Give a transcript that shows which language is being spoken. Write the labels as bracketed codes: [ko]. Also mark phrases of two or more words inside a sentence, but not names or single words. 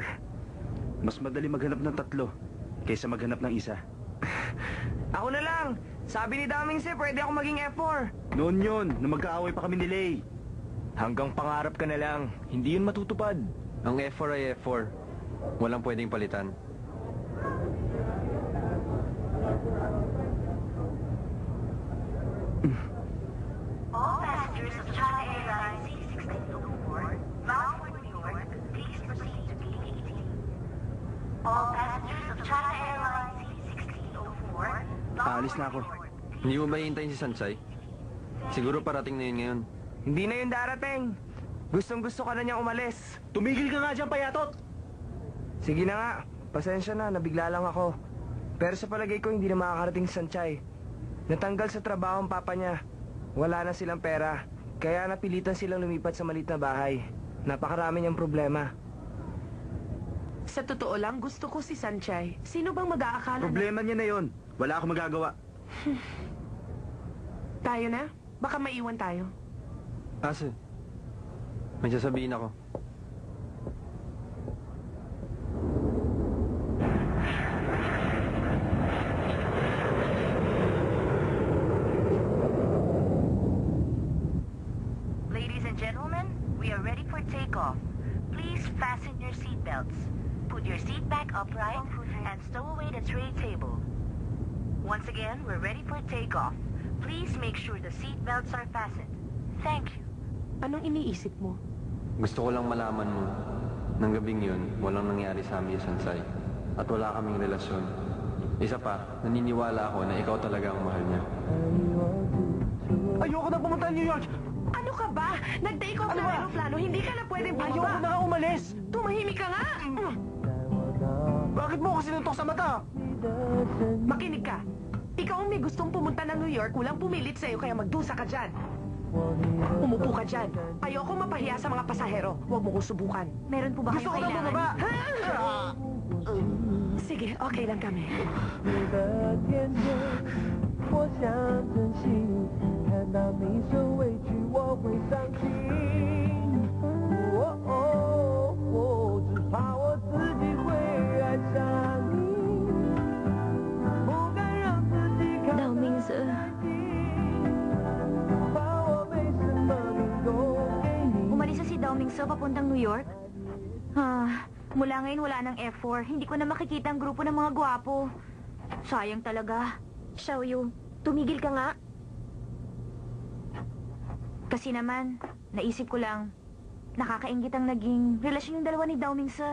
[tl] Mas madali maghanap ng 3 kaysa maghanap ng isa. Ako na lang! Sabi ni Daming Si, pwede ako maging F4. Noon yun, nung magkaaway pa kami ni Lay. Hanggang pangarap ka na lang, hindi yun matutupad. Ang F4 ay F4. Walang pwedeng palitan. [en] All passengers of China Airlines C1604 bound for New York, please proceed to gate 18. All passengers of China Airlines C1604 bound [tl] Aalis na ako. [en] for New York. [tl] Hindi mo ba hihintayin si Sansay? Siguro parating na yun ngayon. Hindi na yun darating. Gustong-gusto ka na niyang umalis. Tumigil ka nga dyan, payatot! Sige na nga. Pasensya na, nabigla lang ako. Pero sa palagay ko, hindi na makakarating si Sanchay. Natanggal sa trabaho ang papa niya. Wala na silang pera. Kaya napilitan silang lumipat sa maliit na bahay. Napakarami niyang problema. Sa totoo lang, gusto ko si Sanchay. Sino bang mag-aakala Problema niya na yon. Wala akong magagawa. Tayo na? Baka maiwan tayo. Ase, may sasabihin ako. [en] Ladies and gentlemen, we are ready for takeoff. Please fasten your seatbelts. Put your seat back upright and stow away the tray table. Once again, we're ready for takeoff. Please make sure the seatbelts are fastened. Thank you. [tl] Anong iniisip mo? Gusto ko lang malaman mo, nang gabing yun, walang nangyari sa amin sa Sansay. At wala kaming relasyon. Isa pa, naniniwala ako na ikaw talaga ang mahal niya. Ayoko na pumunta ng New York! Ano ka ba? Nag-take off Ano ng ba? aeroplano, hindi ka na pwedeng bumaba. Ayoko na nga umalis! Tumahimik ka nga! Bakit mo ako sinuntok sa mata? Makinig ka. Ikaw ang may gustong pumunta ng New York, walang pumilit sa'yo, kaya magdusa ka dyan. Umupo ka dyan. Ayoko mapahiya sa mga pasahero. Huwag mo ko subukan. Meron po ba Gusto ko kayong na kailangan? bumaba! Sige, okay lang kami. [zh] 你的天真，我想珍惜。看到你受委屈，我会伤心。只怕我自己会爱上你，不敢让自己看得太近，怕我没什么能够给你。 [tl] Umalis na si Domingso papuntang New York? Mula ngayon wala ng F4. Hindi ko na makikita ang grupo ng mga gwapo. Sayang talaga. Xiaoyu, tumigil ka nga. Kasi naman, naisip ko lang, nakakaingit ang naging relasyon yung dalawa ni Domingso.